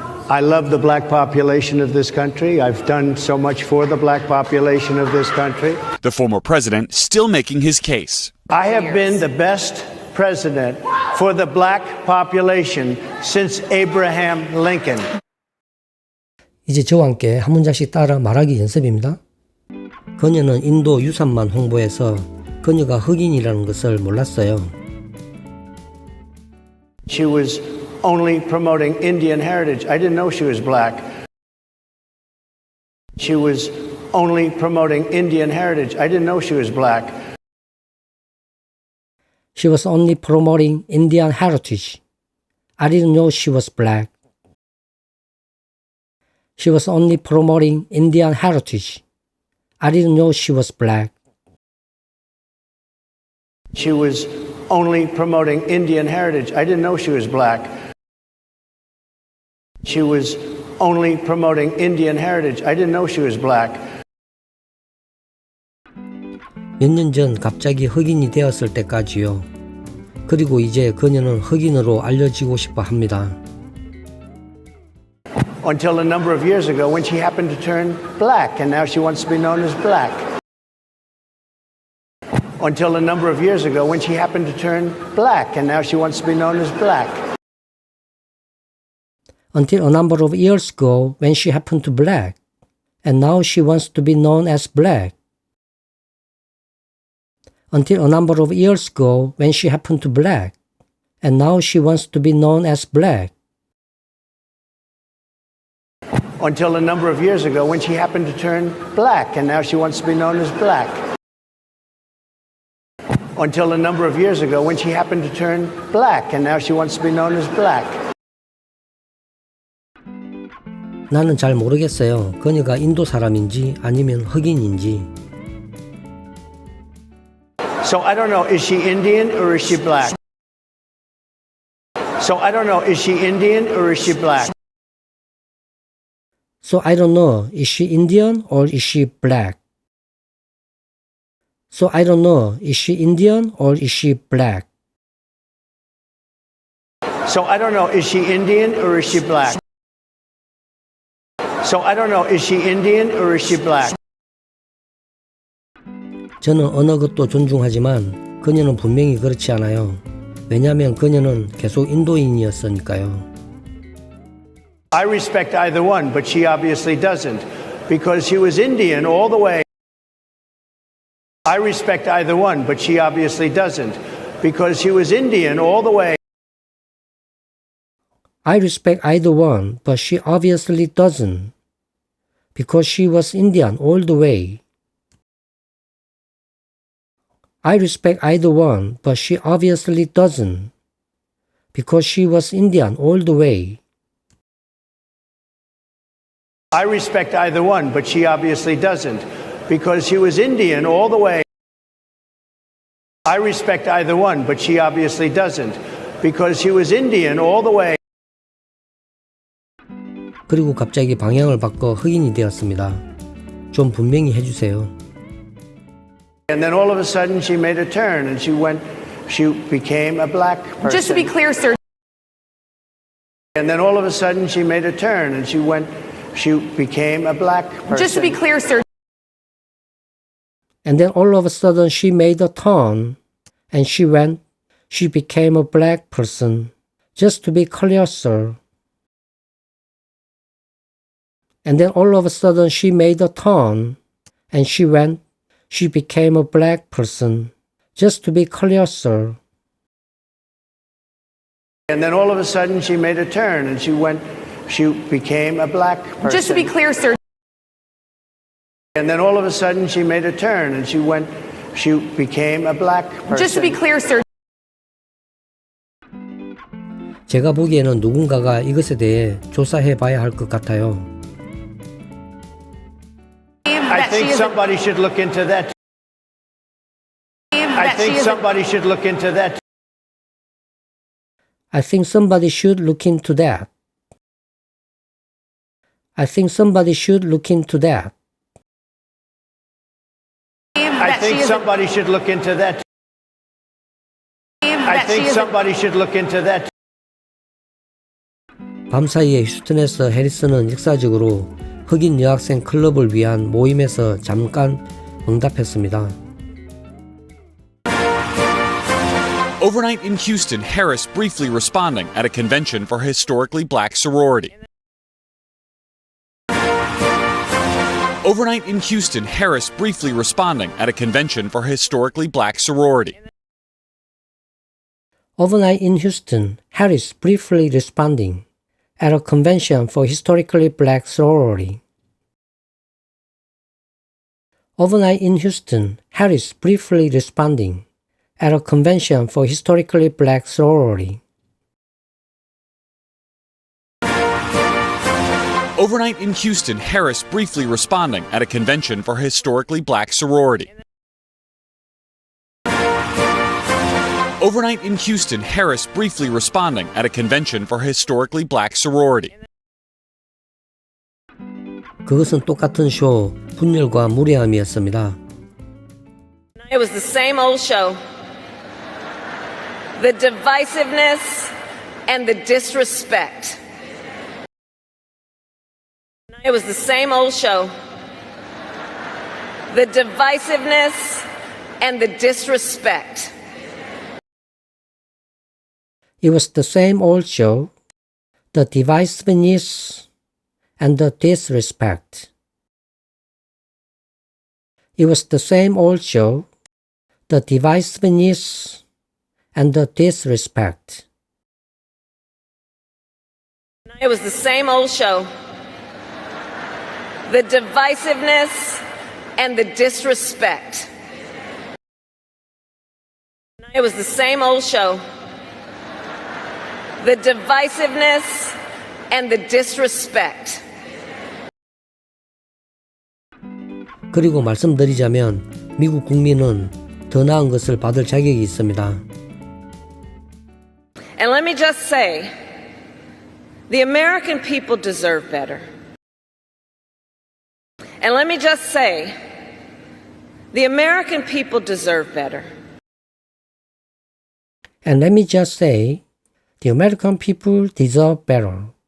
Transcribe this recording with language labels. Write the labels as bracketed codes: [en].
[en] I love the black population of this country. I've done so much for the black population of this country. The former president still making his case. I have been the best president for the black population since Abraham Lincoln. [ko] 이제 저와 함께 한 문장씩 따라 말하기 연습입니다. 그녀는 인도 유산만 홍보해서 그녀가 흑인이라는 것을 몰랐어요. [en] She was only promoting Indian heritage. I didn't know she was black. She was only promoting Indian heritage. I didn't know she was black. She was only promoting Indian heritage. I didn't know she was black. She was only promoting Indian heritage. I didn't know she was black. She was only promoting Indian heritage. I didn't know she was black. She was only promoting Indian heritage. I didn't know she was black. [ko] 몇 년 전 갑자기 흑인이 되었을 때까지요. 그리고 이제 그녀는 흑인으로 알려지고 싶어 합니다. [en] Until a number of years ago when she happened to turn black and now she wants to be known as black. Until a number of years ago when she happened to turn black and now she wants to be known as black. Until a number of years ago when she happened to black, and now she wants to be known as black. Until a number of years ago when she happened to black, and now she wants to be known as black. Until a number of years ago when she happened to turn black and now she wants to be known as black. Until a number of years ago when she happened to turn black and now she wants to be known as black. [ko] 나는 잘 모르겠어요. 그녀가 인도 사람인지 아니면 흑인인지. [en] So I don't know, is she Indian or is she black? So I don't know, is she Indian or is she black? So I don't know, is she Indian or is she black? So I don't know, is she Indian or is she black? So I don't know, is she Indian or is she black? So I don't know, is she Indian or is she black? [ko] 저는 어느 것도 존중하지만 그녀는 분명히 그렇지 않아요. 왜냐하면 그녀는 계속 인도인이었으니까요. [en] I respect either one, but she obviously doesn't, because she was Indian all the way. I respect either one, but she obviously doesn't, because she was Indian all the way. I respect either one, but she obviously doesn't, because she was Indian all the way. I respect either one, but she obviously doesn't, because she was Indian all the way. I respect either one, but she obviously doesn't, because she was Indian all the way. I respect either one, but she obviously doesn't, because she was Indian all the way. [ko] 그리고 갑자기 방향을 바꿔 흑인이 되었습니다. 좀 분명히 해주세요. [en] And then all of a sudden she made a turn and she became a black person. Just to be clear, sir. And then all of a sudden she made a turn and she became a black person. Just to be clear, sir. And then all of a sudden she made a turn and she became a black person. Just to be clear, sir. And then all of a sudden she made a turn and she became a black person. Just to be clear, sir. And then all of a sudden she made a turn and she became a black person. Just to be clear, sir. And then all of a sudden she made a turn and she became a black person. Just to be clear, sir. [ko] 제가 보기에는 누군가가 이것에 대해 조사해 봐야 할 것 같아요. [en] I think somebody should look into that. I think somebody should look into that. I think somebody should look into that. I think somebody should look into that. I think somebody should look into that. I think somebody should look into that. [ko] 밤사이에 휴스턴에서 해리슨은 역사적으로 흑인 여학생 클럽을 위한 모임에서 잠깐 응답했습니다. [en] Overnight in Houston, Harris briefly responding at a convention for a historically black sorority. Overnight in Houston, Harris briefly responding at a convention for a historically black sorority. Overnight in Houston, Harris briefly responding at a convention for historically black sorority. Overnight in Houston, Harris briefly responding at a convention for historically black sorority. Overnight in Houston, Harris briefly responding at a convention for historically black sorority. Overnight in Houston, Harris briefly responding at a convention for historically black sorority. [ko] 그것은 똑같은 쇼, 분열과 무례함이었습니다. [en] It was the same old show. The divisiveness and the disrespect. It was the same old show. The divisiveness and the disrespect. It was the same old show, the divisiveness and the disrespect. It was the same old show, the divisiveness and the disrespect. It was the same old show. The divisiveness and the disrespect. It was the same old show. The divisiveness and the disrespect. [ko] 그리고 말씀드리자면 미국 국민은 더 나은 것을 받을 자격이 있습니다. [en] And let me just say, the American people deserve better. And let me just say, the American people deserve better. And let me just say, the American people deserve better.